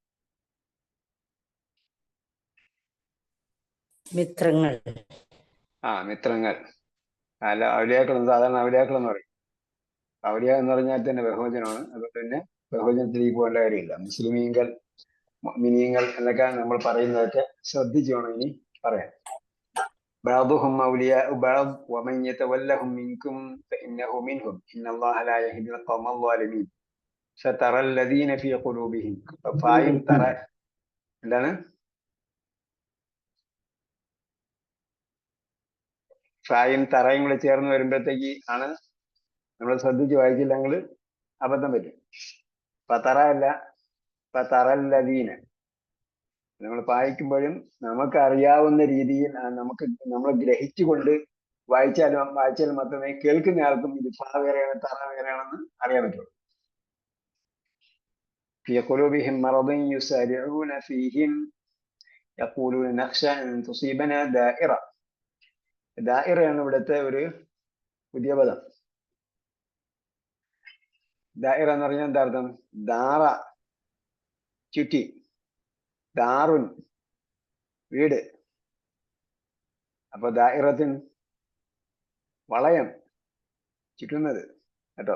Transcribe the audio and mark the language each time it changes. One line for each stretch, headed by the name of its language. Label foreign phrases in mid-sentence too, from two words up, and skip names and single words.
Malayalam: മിത്രങ്ങൾ. മിത്രങ്ങൾ. അല്ല, ഔലിയാക്കൾ സാധാരണ ഔലിയാക്കൾ എന്ന് പറയും. ഔലിയ എന്ന് പറഞ്ഞാൽ തന്നെ ബഹുവചനമാണ്. അതുകൊണ്ട് തന്നെ ബഹുവചനത്തിലേക്ക് പോകേണ്ട കാര്യമില്ല. മുസ്ലിമീങ്ങൾ, മുഅ്മിനീങ്ങൾ എന്നൊക്കെ നമ്മൾ പറയുന്നതൊക്കെ ശ്രദ്ധിച്ചു വേണം ഇനി പറയാൻ.
Arabic: بعضهم أولياء بعض ومن يتولهم منكم فإنه منهم إن الله لا يهدي القوم الظالمين سترى الذين في قلوبهم فاയും
Malayalam: തറ എന്താണ്? ഫായും തറയും കൂടെ ചേർന്ന് വരുമ്പോഴത്തേക്ക് ആണ് നമ്മൾ ശ്രദ്ധിച്ച് വായിച്ചില്ലെങ്കിൽ അബദ്ധം പറ്റും. ഫതറ അല്ല, ഫതറല്ലദീന. നമ്മൾ വായിക്കുമ്പോഴും നമുക്ക് അറിയാവുന്ന രീതിയിൽ നമ്മൾ ഗ്രഹിച്ചുകൊണ്ട് വായിച്ചാൽ മാത്രമേ കേൾക്കുന്ന ആൾക്കും ഇത് ഫ വേറെയാണ് തറ വേറെയാണെന്ന് അറിയാൻ പറ്റുള്ളൂ.
Arabic: في قلوبهم مرض يسارعون فيهم يقولون نخشى أن تصيبنا دائرة.
Malayalam: ദായിറയാണ് ഇവിടുത്തെ ഒരു പുതിയ പദം. ദായിറ എന്ന് പറഞ്ഞാൽ എന്താ അർത്ഥം? ദാറ ചുറ്റി, ദാറുൻ വീട്. അപ്പൊ ദായിറത്തിൻ വളയം, ചുറ്റുന്നത് കേട്ടോ.